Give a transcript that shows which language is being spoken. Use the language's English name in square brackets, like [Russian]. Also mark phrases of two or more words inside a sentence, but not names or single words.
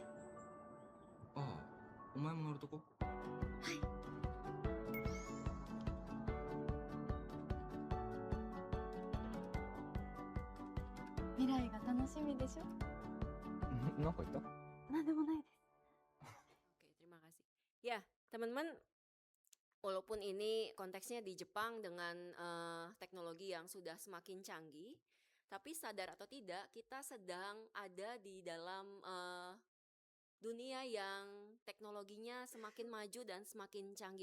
[Japanese] ああ、お前も乗るとこ？はい。未来が楽しみでしょ。なんか言った？なんでもないです。 [Indonesian] Oke, terima kasih. Ya, teman-teman, walaupun ini konteksnya di Jepang dengan teknologi yang sudah semakin canggih, tapi sadar atau tidak, kita sedang ada di dalam dunia yang teknologinya semakin maju dan semakin canggih.